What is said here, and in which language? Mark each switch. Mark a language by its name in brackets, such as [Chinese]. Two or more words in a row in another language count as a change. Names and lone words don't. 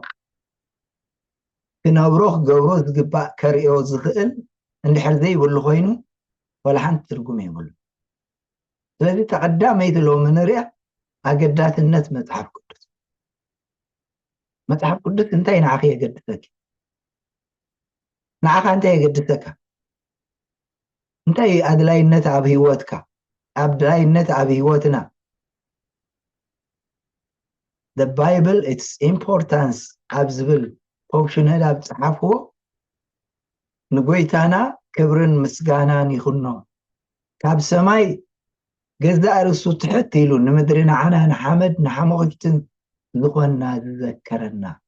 [Tigrinya] ክነብሮ ክገብሮ ዝግባእ ከርእዮ ዝኽእል እንድሕር ዘይብሉ ኮይኑ ወላ ሓንቲ ትርጉም የብሉ። ስለዚ ተቐዳመይቲ ሎሚ ንሪኣ ኣገዳስነት መጽሓፍ ቅዱስ። መጽሓፍ ቅዱስ እንታይ ንዓኺ የገድሰኪ? ንዓኻ እንታይ የገድሰካ? እንታይ ኣድላይነት ኣብ ህይወትካ ኣድላይነት ኣብ ህይወትና? [English] The Bible its importance [Tigrinya] ኣብ ዝብል ፖፕሽነል ኣብ ፀሓፍዎ ንጎይታና ክብርን ምስጋናን ይኹኖ ካብ ሰማይ ገዛእ ርእሱ ትሕት ኢሉ ንምድሪ ንዓና ንሓመድ ንሓመኽትን ዝኾንና ዝዘከረና